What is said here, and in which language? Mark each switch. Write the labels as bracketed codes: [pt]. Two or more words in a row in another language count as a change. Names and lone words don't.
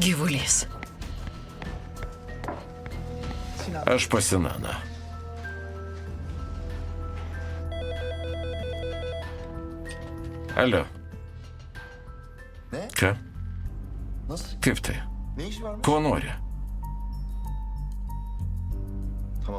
[lt] Gyvulys. Sinan, Aš pas Sinaną. Alio. Ne? Ką? [tr] Nasıl? [lt] Kaip tai? [tr] Ne işi varmış? [lt] Ko nori? [tr] Tamam.